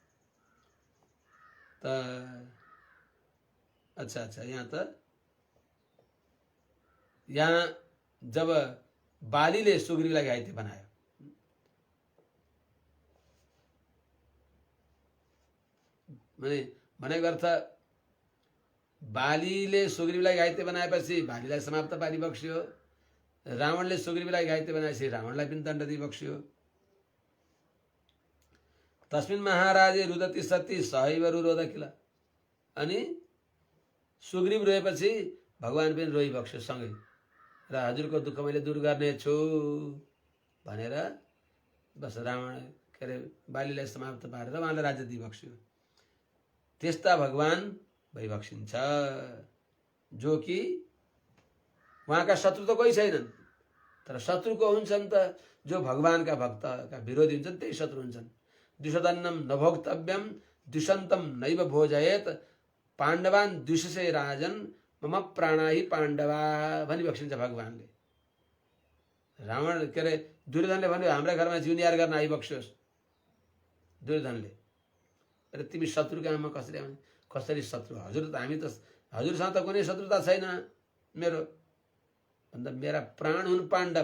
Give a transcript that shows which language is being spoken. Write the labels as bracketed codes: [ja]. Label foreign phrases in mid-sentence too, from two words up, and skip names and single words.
[ne] त अच्छा यहाँ जब बालीले सुग्रीवलाई घाइते बनायो, भनेको अर्थ बालीले सुग्रीवलाई घाइते बनाएपछि बालीलाई समाप्त पारिबक्स्यो, रावणले सुग्रीवलाई घाइते बनाएपछि रावणलाई पनि दण्ड दिइबक्स्यो। [sa] तस्मिन् महाराजे रुदति सती सहैव रुरोध किल। [ne] अनि सुग्रीव रोएपछि भगवान पनि रोइबक्स्यो सँगै, र हजुरको दुःख मैले दूर गर्नेछु भनेर बस रावण के अरे बालीलाई समाप्त पारेर उहाँलाई राज्य दिइबक्स्यो। त्यस्ता भगवान भइबक्सिन्छ जो कि उहाँका शत्रु त कोही छैनन्, तर शत्रु को हुन्छन् त? जो भगवानका भक्तका विरोधी हुन्छन् त्यही शत्रु हुन्छन्। [sa] द्विषदन्नम नभोक्तव्यम द्विषन्तम नैव भोजयेत पाण्डवान द्विषसे राजन मम प्राणा हि पाण्डवा [ne] भनिबक्सिन्छ भगवानले। रावण के अरे दुर्योधनले भन्यो हाम्रा घरमा जिउनियार गर्न आइबक्स्योस्। दुर्योधनले, अरे तिमी शत्रुको आमा कसरी आउने? कसरी शत्रु? हजुर त हामी त हजुरसँग त कुनै शत्रुता छैन मेरो, भन्दा मेरा प्राण हुन् पाण्डव।